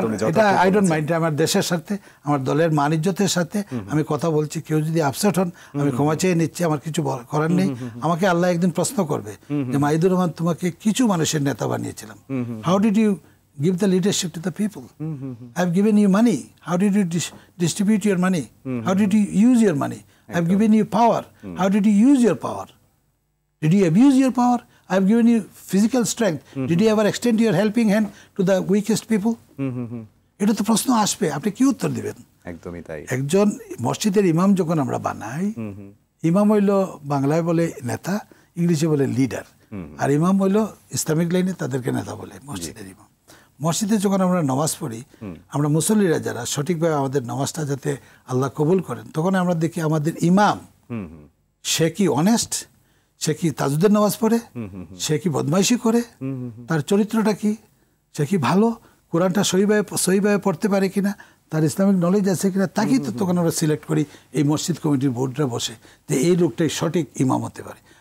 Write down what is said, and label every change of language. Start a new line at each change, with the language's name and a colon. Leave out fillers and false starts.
Bangla: এটা
English: I don't mind.
Bangla: আমার দেশের সাথে, আমার দলের মান ইজ্জতের সাথে আমি কথা বলছি। কেউ যদি আপসেট হন, আমি ক্ষমা চেয়ে নিচ্ছি, আমার কিছু করার নেই। আমাকে আল্লাহ একদিন প্রশ্ন করবে যে মাহিদুর রহমান, তোমাকে কিছু মানুষের নেতা বানিয়েছিলাম,
English: How did you give the leadership to the people? I've given you money. How did you distribute your money? How did you use your money? I've given you power. How did you use your power? Did you abuse your power? I've given you physical strength. Did you ever extend your helping hand to the weakest people?
Bangla: এটা তো প্রশ্ন আসবে, আপনি কি উত্তর দিবেন? একদমই তাই। একজন মসজিদের ইমাম যখন আমরা বানাই, ইমাম হইল বাংলায় বলে নেতা, ইংলিশে বলে লিডার। আর ইমাম হইল ইসলামিক লাইনে তাদেরকে নেতা বলে, মসজিদের ইমাম। মসজিদে যখন আমরা নামাজ পড়ি, আমরা মুসল্লিরা যারা সঠিকভাবে আমাদের নামাজটা যাতে আল্লাহ কবুল করেন, তখন আমরা দেখি আমাদের ইমাম সে কি অনেস্ট, সে কি তাজুদের নামাজ পড়ে, সে কি বদমাইশি করে, তার চরিত্রটা কি, সে কি ভালো, কোরআনটা সহিভাবে পড়তে পারে কিনা, তার ইসলামিক নলেজ আছে কিনা, তাকেই তো তখন আমরা সিলেক্ট করি এই মসজিদ কমিটির বোর্ডরা বসে, যে এই লোকটাই সঠিক ইমাম হতে পারে।